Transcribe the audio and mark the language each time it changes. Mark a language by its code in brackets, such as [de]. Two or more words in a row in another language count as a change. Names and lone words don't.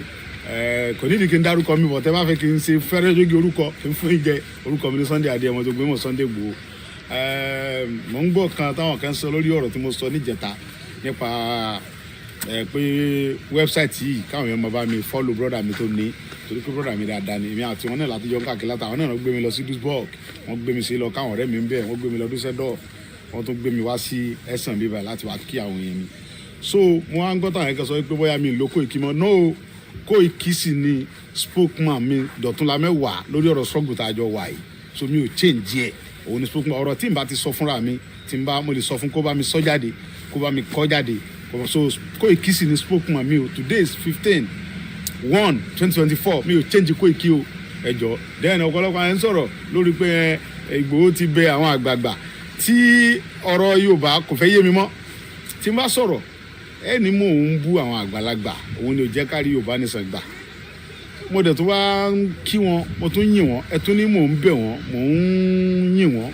[yo] Kò nídìí kí n dárúkọ mi bọ̀, tẹ́ bá fẹ́ kí n ṣe fẹ́rẹ́ jóge orúkọ kí n fún yín jẹ. Orúkọ mi ní Sunday Adéyẹmọ tó gbé mọ̀ Sunday Igboho. Mo ń gbọ́ kan táwọn kan sọ lórí ọ̀rọ̀ tí mo sọ níjẹta nípa pé wẹ́bsáìtì yìí káwọn èèyàn máa bá mi [en] follow brother [yo] mi tó ní, torí pé brother mi dáadáa ni èmi àti wọn náà láti jọ káàkiri látàwọn náà gbé mi lọ sí Duisburg, wọ́n gbé mi sí lọ káwọn ọ̀rẹ́ mi ń bẹ̀, wọ́n gbé mi lọ Düsseldorf, wọ́n tún gbé mi wá sí Essen bíbá láti wá kí àwọn èèyàn mi. So mo wá ń gbọ́ táwọn ẹ̀kẹ́ sọ pé bóyá mi ló Koiki mọ́. No, Koiki sì ni spokesman mi Dọ̀túnlá mẹ́wàá lórí ọ̀rọ̀ struggle tá a jọ wà yìí. So mi ò change ẹ̀, òun ni spokesman. Ọ̀rọ̀ tí n bá ti sọ fúnra mi, tí n bá mo lè sọ fún kó bá mi sọ jáde, kó bá mi kọ jáde. So Koiki sì ni spokesman mi o. [en] Today is 15/1/2024. [yo] Mi ò change Koiki o, ẹ jọ̀ọ́. Then ọ̀pọ̀lọpọ̀ àwọn ń sọ̀rọ̀ lórí pé Ìgbòho ti bẹ àwọn àgbààgbà tí ọ̀rọ̀ Yorùbá kò fẹ́ yé mi mọ́. Tí n bá sọ̀rọ̀ ẹni mò ń bú àwọn àgbàlagbà, òun ni ò jẹ́ kárí Yorùbá nìsan gbà. Mo dẹ̀ tún wá ń kí wọn, mo tún yìn wọn, ẹ tún ní mò ń bẹ̀ wọ́n, mò ń yìn wọn.